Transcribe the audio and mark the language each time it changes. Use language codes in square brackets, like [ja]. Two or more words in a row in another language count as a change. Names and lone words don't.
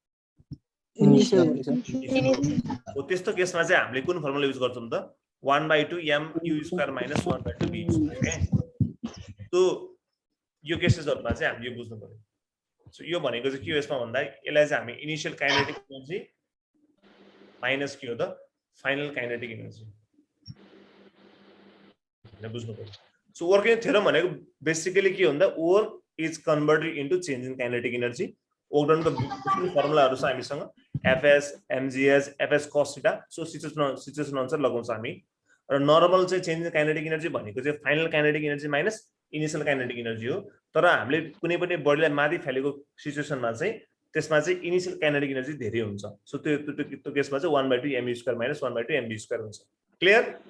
[ne] हो त्यस्तो केसमा चाहिँ हामीले कुन फर्मुला युज गर्छौं त 1/2 mu [en] square minus [ne] 1/2 v स्क्वायर तो यो केसेसहरुमा चाहिँ हामीले यो बुझ्नु पर्यो सो यो भनेको चाहिँ के हो यसमा भन्दा यसलाई चाहिँ हामी [en] initial kinetic energy minus [ne] के हो त [en] final kinetic energy [ne] हैन बुझ्नु पर्यो सो [en] working theorem [ne] भनेको बेसिकली के हो भन्दा [en] work is converted into change in kinetic energy [ne] ओगडनको विभिन्न फर्मुलाहरु छ हामीसँग fs mgs fs cos थीटा सो सिचुएसन अनुसार लगाउँछ हामी र नर्मल चाहिँ [en] change in kinetic energy [ne] भनेको चाहिँ [en] final kinetic energy minus initial kinetic energy [ne] हो तर हामीले कुनै पनि बडीलाई माथि फ्यालेको सिचुएसनमा चाहिँ त्यसमा चाहिँ [en] initial kinetic energy [ne] धेरै हुन्छ सो त्यो केसमा चाहिँ 1/2 mu [en] square minus [ne] 1/2 mv स्क्वायर हुन्छ क्लियर